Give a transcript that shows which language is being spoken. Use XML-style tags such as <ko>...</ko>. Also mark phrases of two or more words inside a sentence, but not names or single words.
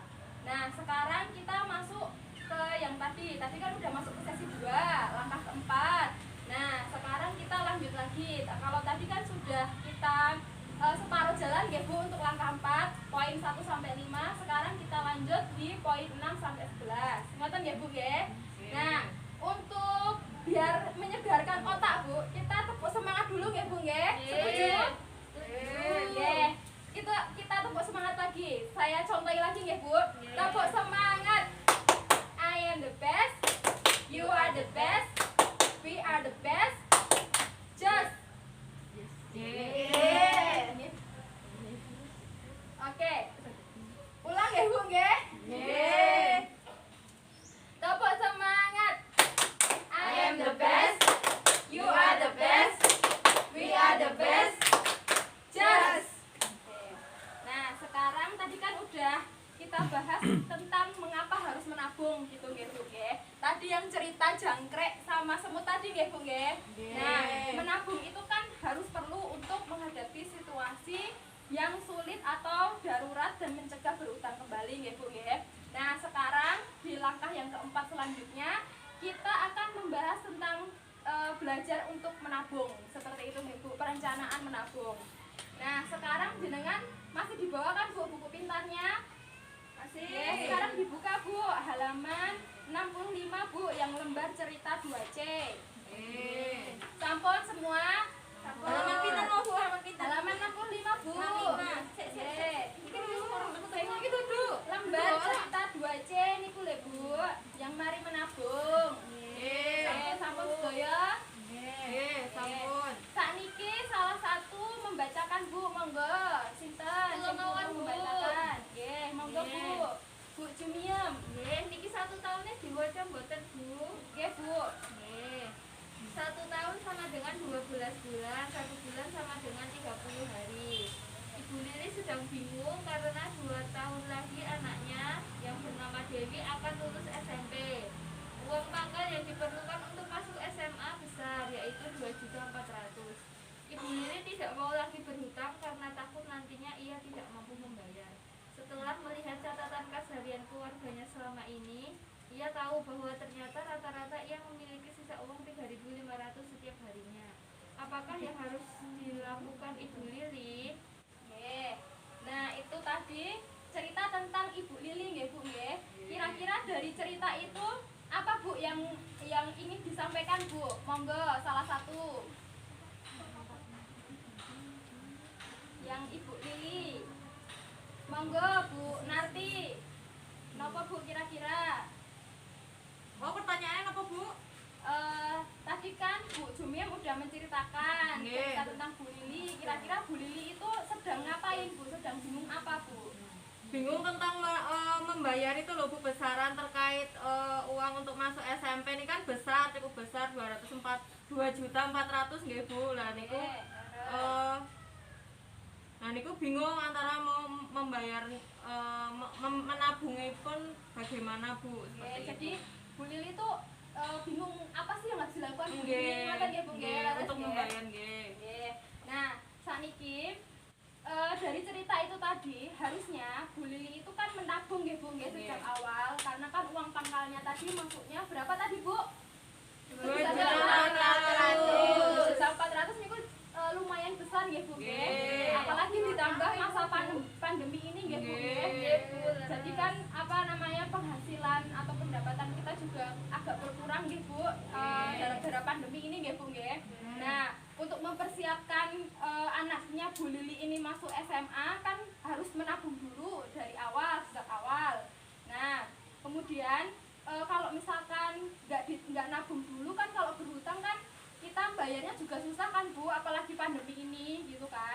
<id>Nah, sekarang kita masuk ke yang tadi kan udah masuk ke sesi 2, langkah keempat. Nah, sekarang kita lanjut lagi. Kalau tadi kan sudah kita separuh jalan nggih Bu untuk langkah 4, poin 1 sampai 5. Sekarang kita lanjut di poin 6 sampai 11.</id> <jv>Ngoten nggih Bu nggih?</jv> <id>Nah, untuk biar menyegarkan otak Bu, kita tepuk semangat dulu nggih Bu nggih? Setuju?</id> <jv>Nggih.</jv> <id>Kita tepuk semangat lagi. Saya contohi lagi nggih Bu. Tepuk semangat.</id> <en>I am the best. You are the best. We are the best. Just.</en> <id>Oke. Ulang nggih Bu nggih? Tepuk semangat.</id> <en>I am the best. You are the best. We are the best. Just.</en> <id>Nah, sekarang tadi kan udah kita bahas tentang mengapa harus menabung gitu nggih Bu nggih. Tadi yang cerita jangkrik sama semut tadi nggih Bu nggih. Nah, menabung itu kan harus perlu untuk menghadapi situasi yang sulit atau darurat dan mencegah berutang kembali nggih Bu nggih. Nah, sekarang di langkah yang keempat selanjutnya kita akan membahas tentang belajar untuk menabung. Seperti itu nggih Bu, perencanaan menabung. Nah, sekarang jenengan masih dibawa kan Bu buku pintarnya? Masih. Sekarang dibuka Bu, halaman 65 Bu, yang lembar cerita 2C.</id> <jv>Sampun semua? Sampun.</jv> <id>Halaman pintar mau Bu, halaman pintar. Halaman 65 Bu. 65. Itu Bu, lembar cerita 2C</id> <jv>niku lho</jv> <id>Bu, yang mari menabung.</id> <jv>Sampun sedaya? Sampun.</jv> <id>Sakniki salah satu membacakan Bu, monggo.</id> <jv>Sinten sing membacakan? Nggih, monggo Bu. Bu Jumiem. Nggih, niki 1 tahunnya diwaca mboten Bu? Nggih Bu. Nggih.</jv> <id>1 tahun sama dengan 12 bulan, 1 bulan sama dengan 30 hari. Ibu Lili sedang bingung karena 2 tahun lagi anaknya yang bernama Dewi akan lulus SMP. Uang pangkal yang diperlukan untuk masuk SMA besar, yaitu 2.400.000. Ibu Lili tidak mau lagi berhutang karena takut nantinya ia tidak mampu membayar. Setelah melihat catatan kas harian keluarganya selama ini, ia tahu bahwa ternyata rata-rata ia memiliki sisa uang 3.500 setiap harinya. Apakah yang harus dilakukan Ibu Lili? Nah, itu tadi cerita tentang Ibu Lili nggih Bu nggih. Kira-kira dari cerita itu apa Bu yang ingin disampaikan Bu? Monggo salah satu. Yang Ibu Lili.</id> <jv>Monggo Bu Narti. Napa Bu kira-kira?</jv> <id>Oh, pertanyaannya apa Bu? Tadi kan Bu Jumiem udah menceritakan cerita tentang Bu Lili. Kira-kira Bu Lili itu sedang ngapain Bu? Sedang bingung apa Bu? Bingung tentang membayar itu loh Bu, besaran terkait uang untuk masuk SMP ini kan besar, cukup besar, 2.400.000 nggih Bu.</id> <jv>Lah niku nah niku</jv> <id>bingung antara mau membayar menabungipun bagaimana Bu. Jadi Bu Lili itu bingung apa sih yang harus dilakukan Bu Lili untuk membayar nggih. Nah, saniki dari cerita itu tadi harusnya Bu Lili itu kan menabung nggih Bu nggih sejak awal, karena kan uang pangkalnya tadi masuknya berapa tadi Bu? 2.400.000 niku lumayan besar nggih Bu nggih. Apalagi ditambah masa pandemi ini nggih Bu nggih. Jadi kan penghasilan atau pendapatan kita juga agak berkurang nggih Bu gara-gara pandemi ini nggih Bu nggih. Nah, untuk mempersiapkan anaknya Bu Lili ini masuk SMA kan harus menabung dulu dari awal, sejak awal. Nah, kemudian kalau misalkan nggak nabung dulu kan, kalau berhutang kan kita bayarnya juga susah kan Bu, apalagi pandemi ini gitu kan.</id>